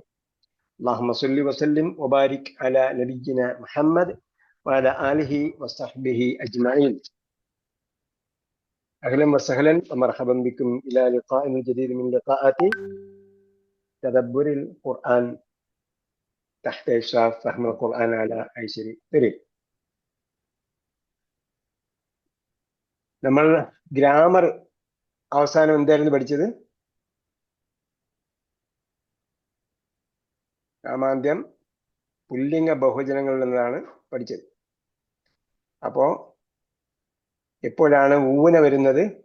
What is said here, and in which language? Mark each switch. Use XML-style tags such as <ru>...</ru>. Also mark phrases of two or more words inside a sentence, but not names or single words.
<ar>اللهم صل وسلم وبارك على نبينا محمد وعلى آله وصحبه أجمعين. أهلا وسهلا ومرحبا بكم إلى لقاء جديد من لقاءات تدبر القرآن تحت إشراف فهم القرآن على أيسر طريق.</ar> <ml>നമ്മൾ ഗ്രാമർ അവസാനം എന്തായിരുന്നു പഠിച്ചത്? നാമാന്ത്യം പുല്ലിംഗ ബഹുവചനങ്ങളിൽ നിന്നാണ് പഠിച്ചത്. അപ്പോ എപ്പോഴാണ് ഊന വരുന്നത്?</ml>